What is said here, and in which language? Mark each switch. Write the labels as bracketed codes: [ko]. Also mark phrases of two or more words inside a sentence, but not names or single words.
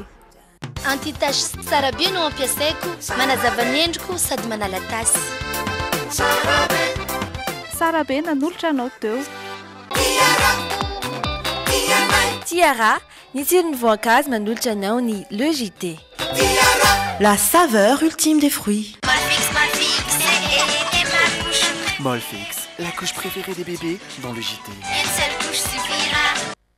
[mg] Anti-tache tsara be no ampiasaiko, manazava ny endriko sady manala tasy. Sara be nanolotra anao teo. Tiara, ny tsirony voankazo manolotra anao ny Le JT. [fr] La saveur ultime des fruits. Molfix, la couche préférée des bébés dans le JT. Une seule couche suffira.